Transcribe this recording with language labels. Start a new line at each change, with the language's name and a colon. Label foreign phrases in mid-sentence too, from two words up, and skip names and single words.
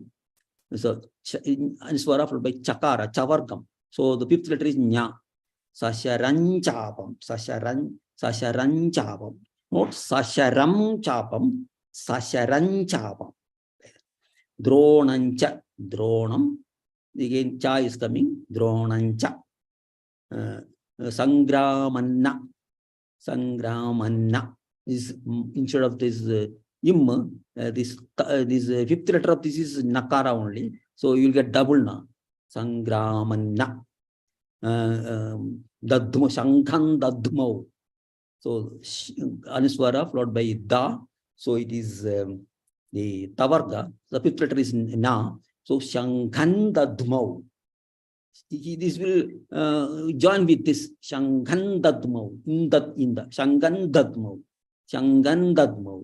English: So Anuswara followed by Chakara, Chavargam. So the 5th letter is Nya. Sasharanchapam.
Sanskrit: सशरञ्चापम्. Not सशरं चापम्. सशरञ्चापम्। द्रोणञ्च, द्रोणम्.
English: Again, cha is coming.
Sanskrit: द्रोणञ्च। सङ्ग्रामन्न. Sangramanna.
English: Is instead of this this fifth letter of this is nakara only. So you will get double na.
Sanskrit: सङ्ग्रामन्न। दध्मौ, शङ्खान् दध्मौ.
English: So Anuswara followed by Da. So it is the Tavarga. The fifth letter is Na. So
Sanskrit: शङ्खान् दध्मौ.
English: This will join with this
Sanskrit: शङ्खान् दध्मौ. इन्द। शङ्खान् दध्मौ। शङ्खान् दध्मौ.